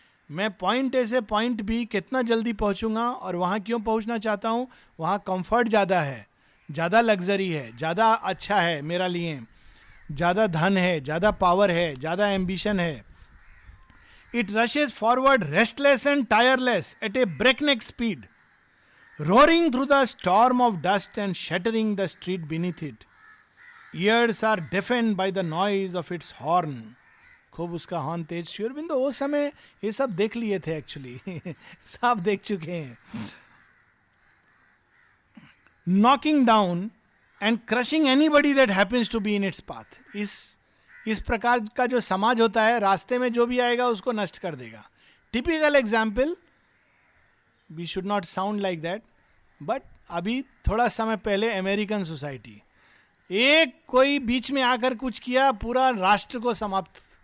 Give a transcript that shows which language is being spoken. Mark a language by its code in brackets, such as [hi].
[hi] मैं point A से point B कितना जल्दी पहुंचूंगा, और वहां क्यों पहुंचना चाहता हूं, वहां कंफर्ट ज्यादा है, ज्यादा लग्जरी है, ज्यादा अच्छा है मेरा लिए, ज्यादा धन है, ज्यादा पावर है, ज्यादा एम्बिशन है. [en] It rushes forward restless and tireless at a breakneck speed, roaring through the storm of dust and shattering the street beneath it. Ears are deafened by the noise of its horn. [hi] खूब उसका horn तेज. श्री अरविंद उस समय ये सब देख लिए थे, actually सब देख चुके हैं. [en] Knocking down and crushing anybody that happens to be in its path. [hi] इस प्रकार का जो समाज होता है, रास्ते में जो भी आएगा उसको नष्ट कर देगा. [en] typical example, we should not sound like that, [hi] but अभी थोड़ा समय पहले अमेरिकन सोसाइटी, एक कोई बीच में आकर कुछ किया, पूरा राष्ट्र को समाप्त.